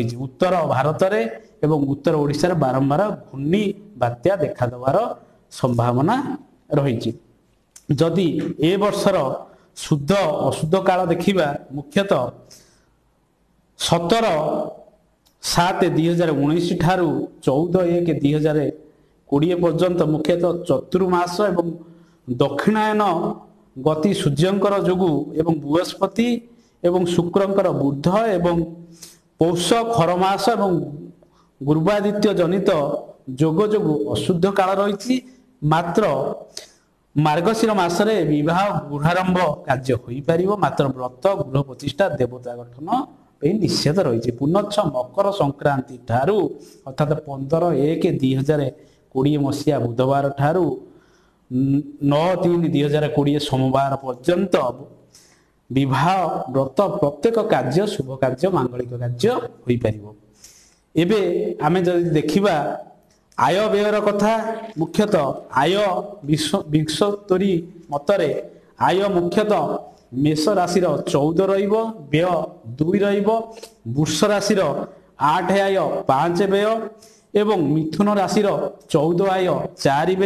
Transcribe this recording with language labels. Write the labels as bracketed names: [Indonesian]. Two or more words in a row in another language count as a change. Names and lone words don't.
[Odia] ଉତ୍ତର ଭାରତ ରେ ଏବଂ ଉତ୍ତର ଓଡ଼ିଶା ରେ ବାରମ୍ବାର ଘୂର୍ଣ୍ଣୀ ବାତ୍ୟା ଦେଖା ଦେବାର ସମ୍ଭାବନା ରହି। ଯଦି ଏ ବର୍ଷର ଶୁଦ୍ଧ ଅଶୁଦ୍ଧ କାଳ ଦେଖିବା ମୁଖ୍ୟତଃ 17/7/2019 ଠାରୁ 14/1/2020 ପର୍ଯ୍ୟନ୍ତ ମୁଖ୍ୟତଃ ଚତୁର୍ମାସ ଏବଂ ଦକ୍ଷିଣାୟନ ଗତି ସୂର୍ଯ୍ୟଙ୍କର ଯୋଗୁ ଏବଂ ବୃହସ୍ପତି ଏବଂ ଶୁକ୍ରଙ୍କର ବୁଧ ଏବଂ ପୌଷ ଖରମାସ ଏବଂ ଗୁରୁବାଦିତ୍ୟ ଜନିତ ଯୋଗ ଯୋଗୁ ଅଶୁଦ୍ଧ କାଳ ରହି। ମାତ୍ର ମାର୍ଗଶୀର ମାସରେ ବିବାହ ଗୃହାରମ୍ଭ କାର୍ଯ୍ୟ ହୋଇ ପାରିବ। ମାତ୍ର ବ୍ରତ ଗୃହ ପ୍ରତିଷ୍ଠା ଦେବତା ଗଠନ ପେ ନିଷେଧ ରହି। ପୁନଶ୍ଚ ମକର ସଂକ୍ରାନ୍ତି ଠାରୁ ଅର୍ଥାତ 15/1/2020 ମସୀହା ବୁଧବାର ଠାରୁ 9/3/2020 ସୋମବାର ପର୍ଯ୍ୟନ୍ତ ବିବାହ ବ୍ରତ ପ୍ରତ୍ୟେକ କାର୍ଯ୍ୟ ଶୁଭ କାର୍ଯ୍ୟ ମାଙ୍ଗଳିକ କାର୍ଯ୍ୟ ହୋଇ ପାରିବ। ଏବେ ଆମେ ଯଦି ଦେଖିବା ଆୟ ବ୍ୟୟର କଥା ମୁଖ୍ୟତଃ ଆୟ ବିଶ୍ୱତରୀ ମତରେ ଆୟ ମୁଖ୍ୟତଃ ମେଷ ରାଶି 14 ରହିବ, ବ୍ୟୟ 2 ରହିବ। ବୃଷ ରାଶି 8 ଆୟ 5 ବ୍ୟୟ ଏବଂ ମିଥୁନ ରାଶି 14 ଆୟ 4 ବ୍ୟୟ।